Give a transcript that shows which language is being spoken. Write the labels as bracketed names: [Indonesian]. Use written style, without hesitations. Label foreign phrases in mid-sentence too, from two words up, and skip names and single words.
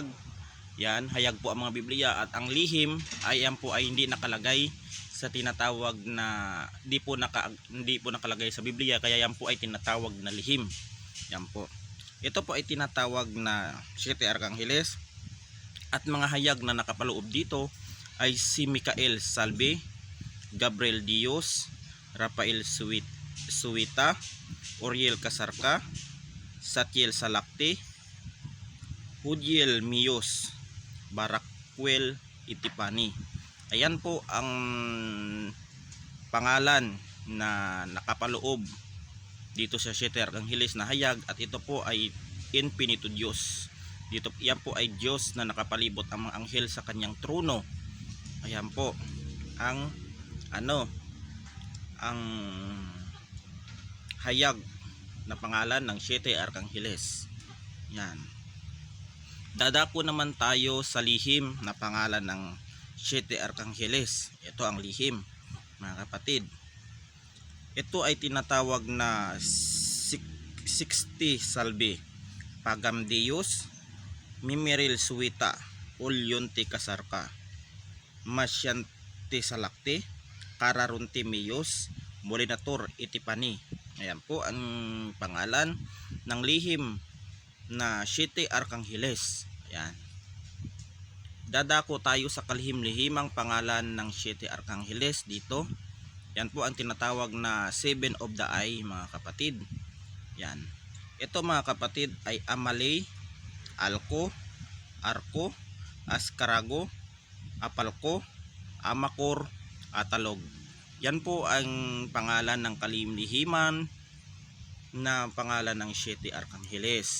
[Filipino] Yan, hayag po ang mga Biblia, at ang lihim ay yan po ay hindi nakalagay sa tinatawag na hindi po nakalagay sa Biblia, kaya yan po ay tinatawag na lihim. Yan po. Ito po ay tinatawag na 7 Arkangeles, at mga hayag na nakapaloob dito ay si Michael Salve, Gabriel Dios, Rafael Suwita, Uriel Kasarka, Satiel Salakte, Hudiel Miyos, Barakwel Itipani. Ayan po ang pangalan na nakapaloob dito sa 7 Arkangeles na hayag, at ito po ay Infinito Diyos. Dito yan po ay Diyos na nakapalibot ang mga anghel sa kanyang trono. Ayan po ang ang hayag na pangalan ng 7 Arkangeles. Yan. Dadako naman tayo sa lihim na pangalan ng 7 Arkangeles. Ito ang lihim mga kapatid. Ito ay tinatawag na 60 Salve, Pagam Deus, Mimiril Suwita, Ulyonte Kasarka, Masyante Salakte, Kararunte Miyos, Molinator Itipani. Ayan po ang pangalan ng lihim na 7 Arkangeles. Ayan. Dadako tayo sa kalihim-lihimang pangalan ng 7 Arkangeles dito. Yan po ang tinatawag na 7 [English] of the eye [Filipino] mga kapatid. Yan. Ito mga kapatid ay Amalay, Alco, Arco, Askarago, Apalco, Amakor, Atalog. Yan po ang pangalan ng kalihim-lihiman na pangalan ng 7 Arkangeles.